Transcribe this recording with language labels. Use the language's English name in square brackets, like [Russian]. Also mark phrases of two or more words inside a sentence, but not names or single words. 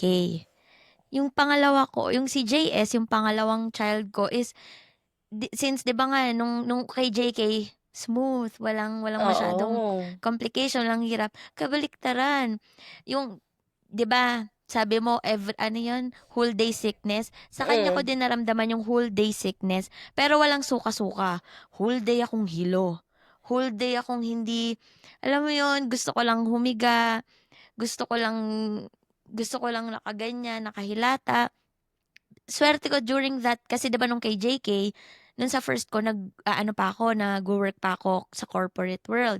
[Filipino] Yung pangalawa ko, yung si JS, yung pangalawang child ko [English] is since [Filipino] 'di ba nga nung kay JK smooth, walang masyadong Oo. complication, walang hirap. Kabaliktaran, yung 'di ba sabi mo ano yun, [English] whole day sickness, [Filipino] sa kanya ko Mm. din naramdaman yung [English] whole day sickness, [Filipino] pero walang suka-suka. [English] Whole day [Filipino] akong hilo, [English] whole day [Filipino] akong hindi alam mo yun, gusto ko lang gusto ko lang nakaganyan, nakahilata. Swerte ko [English] during that [Filipino] kasi 'di ba nung kay JK, nun sa first ko nag-aano pa ako, nagwo-work pa ako sa [English] corporate world.